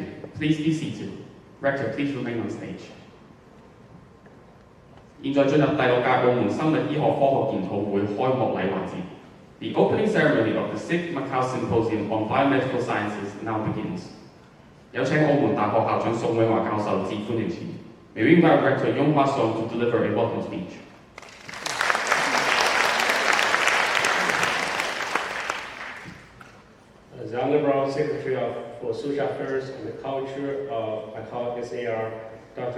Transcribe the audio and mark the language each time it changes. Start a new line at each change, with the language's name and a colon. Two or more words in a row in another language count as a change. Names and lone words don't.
English: Please be seated. Rector, please remain on stage.
Cantonese: 現在進入第6屆澳門生物醫學科學研討會開幕禮環節。
English: The opening ceremony of the 6th Macau Symposium on Biomedical Sciences now begins.
Cantonese: 有請澳門大學校長宋永華教授致歡迎辭。
English: May we invite Rector Yonghua Song to deliver a welcome speech. as the Honorable Secretary for Social Affairs and Culture of SAR, Dr.